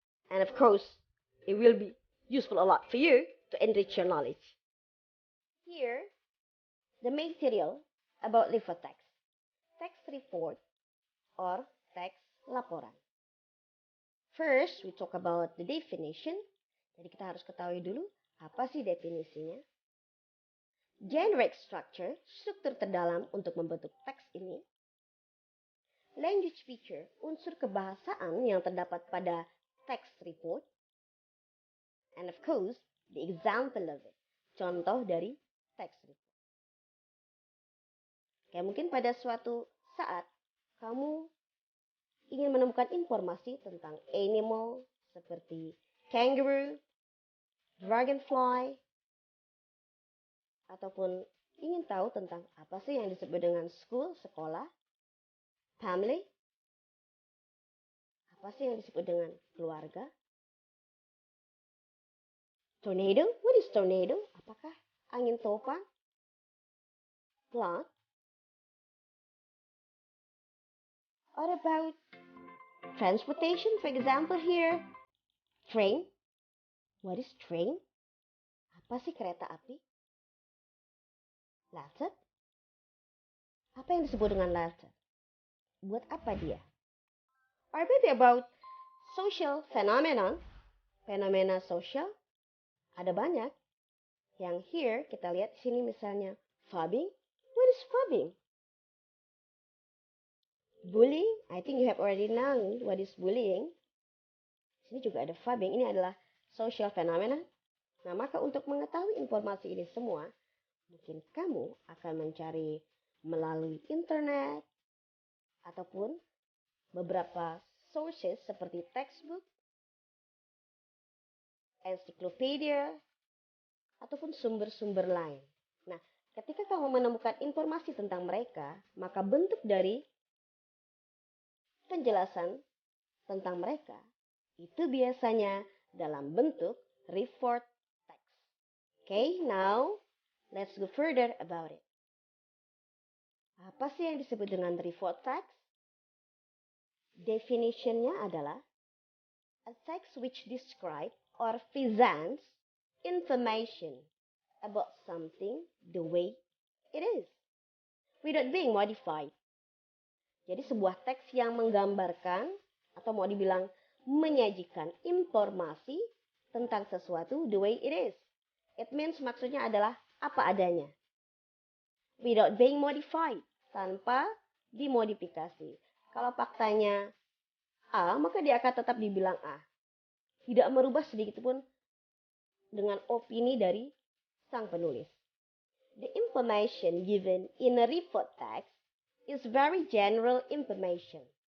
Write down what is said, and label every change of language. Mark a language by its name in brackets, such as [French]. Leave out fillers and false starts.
[English] And of course, it will be useful a lot for you to enrich your knowledge. Here, the material about report text. Text report or text laporan. First, we talk about the definition. [Indonesian] Jadi kita harus ketahui dulu apa sih definisinya. Generic structure, struktur terdalam untuk membentuk teks ini. Language feature, unsur kebahasaan yang terdapat pada text report. [English] And of course, the example of it, [Indonesian] contoh dari text report. Kayak mungkin pada suatu saat kamu ingin menemukan informasi tentang animal seperti kangaroo, dragonfly, ataupun ingin tahu tentang apa sih yang disebut dengan school, sekolah, family, apa sih yang disebut dengan keluarga, tornado, [English] what is tornado? [Indonesian] Apakah angin topan, [English] flood, or about transportation, for example here, train, what is train? [Indonesian] Apa sih kereta api? Letter? Apa yang disebut dengan letter? Buat apa dia? [English] Or maybe about social phenomenon, [Indonesian] fenomena sosial, ada banyak. Yang here kita lihat di sini misalnya fobbing. [English] What is fobbing? Bullying, I think you have already known what is bullying. [Indonesian] Sini juga ada fobbing, ini adalah social phenomena. Nah, maka untuk mengetahui informasi ini semua, mungkin kamu akan mencari melalui internet ataupun beberapa sources seperti textbook, encyclopedia, ataupun sumber-sumber lain. Nah, ketika kamu menemukan informasi tentang mereka, maka bentuk dari penjelasan tentang mereka itu biasanya dalam bentuk report text. [English] Okay, now let's go further about it. [Indonesian] Apa sih yang disebut dengan report text? Definitionnya adalah [English] a text which describe or presents information about something the way it is without being modified. [Indonesian] Jadi sebuah teks yang menggambarkan atau mau dibilang menyajikan informasi tentang sesuatu [English] the way it is. It means [Indonesian] maksudnya adalah apa adanya. [English] Without being modified, [Indonesian] tanpa dimodifikasi. Kalau faktanya A, maka dia akan tetap dibilang A. Tidak merubah sedikit pun dengan opini dari sang penulis. [English] The information given in a report text is very general information.